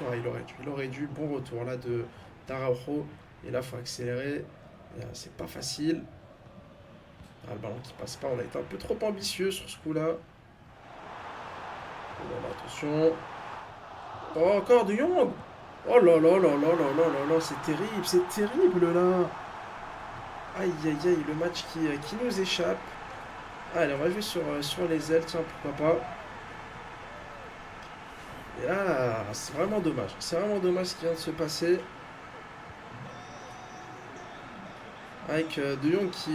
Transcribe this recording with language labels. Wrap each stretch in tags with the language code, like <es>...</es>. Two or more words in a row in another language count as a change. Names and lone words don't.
<fr>Ah, il aurait dû. Il aurait dû. Bon retour là de d'Araujo. Et là, il faut accélérer. C'est pas facile. Ah, le ballon qui passe pas. On a été un peu trop ambitieux sur ce coup-là. Oh là là, attention. Oh, encore De Jong. Oh là là là là là là là là. C'est terrible là. Aïe aïe aïe, le match qui nous échappe. Allez, on va jouer sur les ailes, tiens, pourquoi pas. Et là, c'est vraiment dommage. C'est vraiment dommage ce qui vient de se passer. Avec De Jong qui...</fr>